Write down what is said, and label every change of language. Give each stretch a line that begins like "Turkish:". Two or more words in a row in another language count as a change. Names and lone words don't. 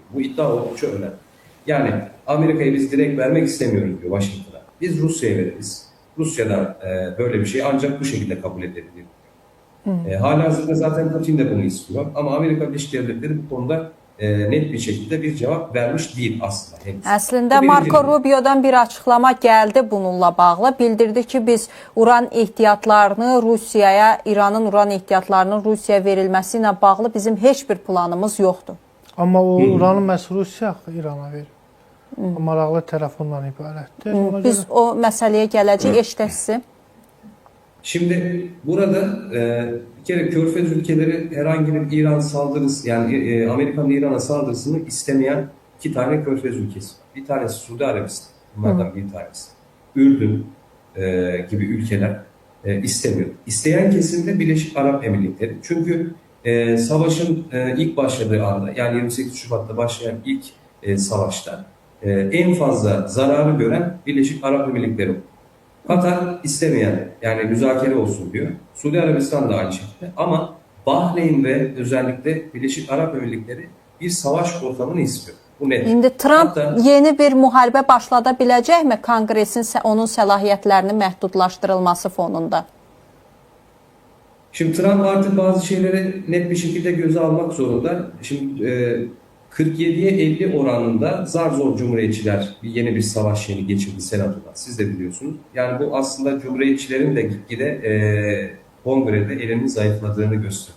Turkish: Bu iddia oldukça önemli. Yani Amerika'ya biz direkt vermek istemiyoruz diyor Washington'a. Biz Rusya'ya veririz. Rusya'dan böyle bir şey ancak bu şekilde kabul edilebilir. Halihazırda zaten Putin de bunu istiyor. Ama Amerika Birleşik Devletleri bu konuda net bir şekilde bir cevap vermiş değil aslında. Henüz.
Azerbaijani: Əslində Marco Rubio'dan bir açıqlama gəldi bununla bağlı. Bildirdi ki, biz uran ehtiyatlarını Rusiyaya, İranın uran ehtiyatlarının Rusiyaya verilməsi ilə bağlı bizim heç bir planımız yoxdur. Amma o uranı məhz Rusiya İrana verir. Maraqlı tərəf ondan ibarətdir. Biz o məsələyə gələcək, eşitək sizi.
Turkish: Şimdi burada bir kere Körfez ülkeleri herhangi bir İran saldırısı, yani Amerika'nın İran'a saldırısını istemeyen iki tane Körfez ülkesi. Bir tanesi Suudi Arabistan, bunlardan bir tanesi. Ürdün gibi ülkeler istemiyor. İsteyen kesim de Birleşik Arap Emirlikleri. Çünkü savaşın ilk başladığı anda, yani 28 Şubat'ta başlayan ilk savaşta en fazla zararı gören Birleşik Arap Emirlikleri oldu. Katar istemeyen, yani müzakere olsun diyor. Suudi Arabistan da aynı şekilde. Ama Bahreyn ve özellikle Birleşik Arap Emirlikleri bir savaş ortamını istiyor. Bu net.
Azerbaijani: İndi Trump yeni bir müharibə başlada biləcəkmi Konqresin onun səlahiyyətlərinin məhdudlaşdırılması fonunda?
Turkish: Şimdi Trump artık bazı şeyleri net bir şekilde göze almak zorunda. Şimdi 47'ye 50 oranında zar zor Cumhuriyetçiler yeni bir savaş yeni geçirdi Senato'da. Siz de biliyorsunuz. Yani bu aslında Cumhuriyetçilerin de gitgide kongrede elinin zayıfladığını gösteriyor.